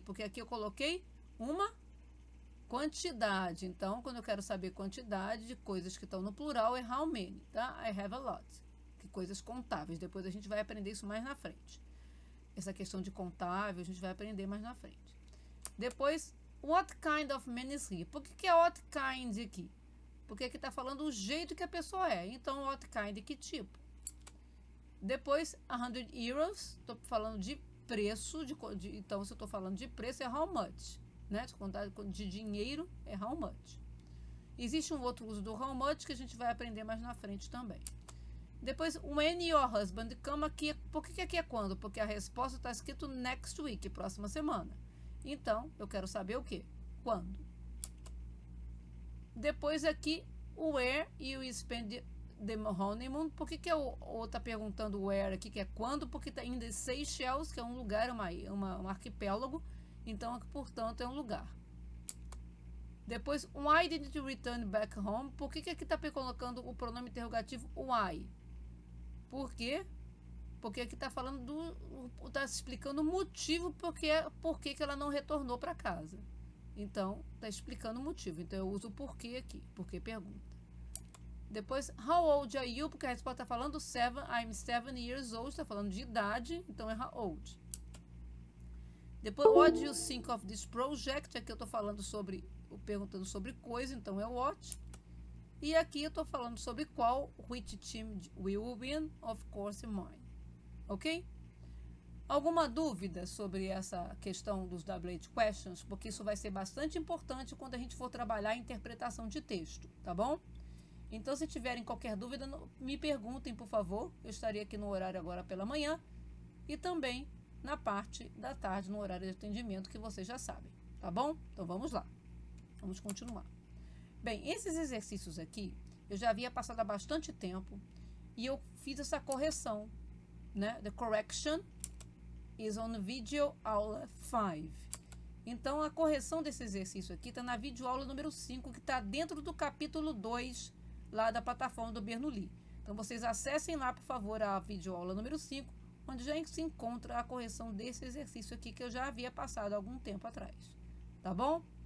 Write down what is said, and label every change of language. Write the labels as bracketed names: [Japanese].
[Portuguese] Porque aqui eu coloquei uma quantidade. Então, quando eu quero saber quantidade de coisas que estão no plural, é how many, tá? [English] I have a lot. [Portuguese] Que coisas contáveis. Depois a gente vai aprender isso mais na frente. Essa questão de contável, a gente vai aprender mais na frente. Depois, [English] what kind of man is he? [Portuguese] Por que é what kind aqui? Porque aqui está falando o jeito que a pessoa é. Então, what kind, que tipo? Depois, 100 euros. Estou falando de preço. Então, se eu estou falando de preço, é how much. Né? De dinheiro, é how much. Existe um outro uso do how much que a gente vai aprender mais na frente também. Depois, [English] when your husband come [Portuguese] aqui. Por que aqui é quando? Porque a resposta está escrito next week, próxima semana. Então, eu quero saber o quê? Quando? Depois aqui, [English] where you spend the honeymoon. [Portuguese] Por que o tá perguntando where aqui, que é quando? Porque está em the Seychelles, que é um lugar, um arquipélago. Então, portanto, é um lugar. Depois, [English] why didn't you return back home? [Portuguese] Por que aqui está colocando o pronome interrogativo why? Por quê? Porque aqui está falando está explicando o motivo por que ela não retornou para casa. Então, está explicando o motivo. Então, eu uso o porquê aqui. Porquê pergunta. Depois, [English] how old are you? [Portuguese] Porque a resposta está falando [English] I'm 7 years old. [Portuguese] Está falando de idade. Então, é how old. Depois, [English] what do you think of this project? [Portuguese] Aqui eu estou falando perguntando sobre coisa. Então, é what. E aqui eu estou falando sobre qual. [English] Which team will win? Of course, mine. [Portuguese] Ok? Alguma dúvida sobre essa questão dos WH questions? Porque isso vai ser bastante importante quando a gente for trabalhar a interpretação de texto, tá bom? Então, se tiverem qualquer dúvida, me perguntem, por favor. Eu estarei aqui no horário agora pela manhã e também na parte da tarde, no horário de atendimento, que vocês já sabem, tá bom? Então, vamos lá. Vamos continuar. Bem, esses exercícios aqui, eu já havia passado há bastante tempo e eu fiz essa correção, né? [English] The correction is on video aula 5. [Portuguese] Então, a correção desse exercício aqui está na videoaula número 5, que está dentro do capítulo 2, lá da plataforma do Bernoulli. Então, vocês acessem lá, por favor, a videoaula número 5, onde já se encontra a correção desse exercício aqui que eu já havia passado há algum tempo atrás. Tá bom?